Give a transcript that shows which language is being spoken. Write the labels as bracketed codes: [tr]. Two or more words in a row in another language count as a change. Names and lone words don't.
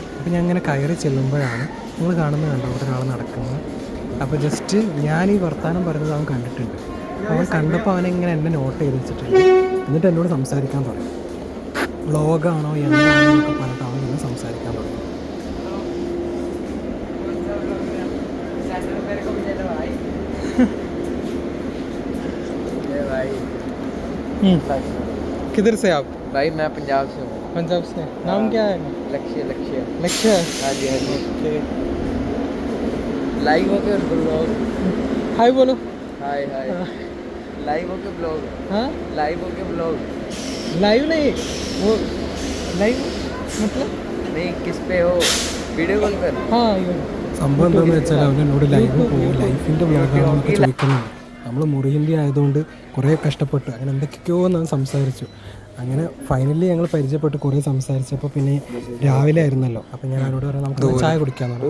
[ml] അപ്പോൾ ഞാൻ ഇങ്ങനെ കയറി ചെല്ലുമ്പോഴാണ് നമ്മൾ കാണുന്നത്, കണ്ടോ അവിടെ ഒരാൾ നടക്കുന്നത്. അപ്പോൾ ജസ്റ്റ് ഞാൻ ഈ വർത്തമാനം പറയുന്നത് അവൻ കണ്ടിട്ടുണ്ട്. അവൻ കണ്ടപ്പോൾ അവനെങ്ങനെ എന്നെ നോട്ട് ചെയ്ത് വെച്ചിട്ടുണ്ട്. എന്നിട്ട് എന്നോട് സംസാരിക്കാൻ തുടങ്ങി. വ്ളോഗാണോ എന്താണോ എന്നൊക്കെ പറഞ്ഞിട്ട് അവൻ ഇങ്ങനെ സംസാരിക്കാൻ തുടങ്ങി. [hi] किधर से आप? भाई मैं पंजाब से हूँ। पंजाब से। नाम क्या है? लक्ष्य लक्ष्य लक्ष्य। हाँ जी हाँ जी। लाइव होके ब्लॉग। हाय बोलो। हाय हाय। लाइव होके ब्लॉग। हाँ लाइव होके ब्लॉग लाइव नहीं, वो लाइव मतलब नहीं, किस पे हो? [en] video call [hi] कर। [ml] हाँ സംഭവം എന്താണെന്ന് വെച്ചാൽ അവനോട് ലൈവ് പോകും, ലൈഫിൻ്റെ വ്ളോഗാണെന്നൊക്കെ ചോദിക്കുന്നുണ്ട്. നമ്മൾ മുറി ഹിന്ദി ആയതുകൊണ്ട് കുറേ കഷ്ടപ്പെട്ടു, അങ്ങനെ എന്തൊക്കെയോ ഞാൻ സംസാരിച്ചു. അങ്ങനെ ഫൈനലി ഞങ്ങൾ പരിചയപ്പെട്ട് കുറേ സംസാരിച്ചപ്പോൾ പിന്നെ രാവിലെ ആയിരുന്നല്ലോ. അപ്പോൾ ഞാൻ അവരോട് പറയാം നമുക്ക് ചായ കുടിക്കാമെന്ന് പറഞ്ഞു.